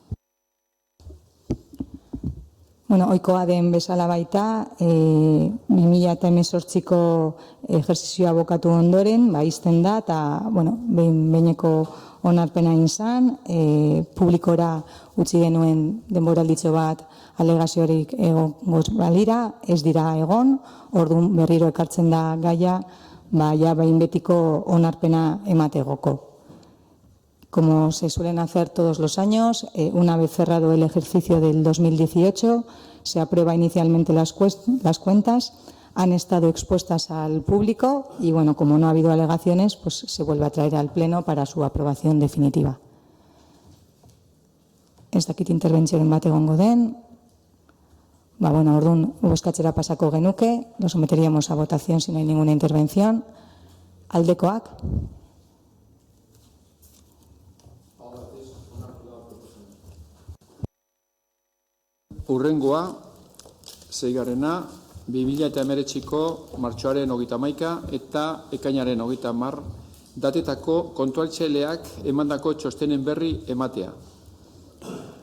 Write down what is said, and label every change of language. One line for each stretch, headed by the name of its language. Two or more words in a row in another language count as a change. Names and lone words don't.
Basque: Ohikoa den bezala baita, 2018ko ejerzizioa bukatu ondoren, izten da, eta behineko onarpena izan, publikora utzi genuen denboralditxo bat alegaziorik egon balira, ez dira egon, orduan berriro ekartzen da gaia, behin betiko onarpena emategoko.
Spanish: Como se suelen hacer todos los años, una vez cerrado el ejercicio del 2018, se aprueba inicialmente las cuentas, han estado expuestas al público y, como no ha habido alegaciones, pues se vuelve a traer al Pleno para su aprobación definitiva.
Basque: Ez dakit interbentzioren bat egongo den. Orduan, bozkatzera pasako genuke,
Spanish: lo someteríamos a votación si no hay ninguna intervención.
Basque: Aldekoak. Urrengoa, 6garrena, 2019ko martxoaren 31 eta ekainaren 30 datetako kontualtzaileak emandako txostenen berri ematea.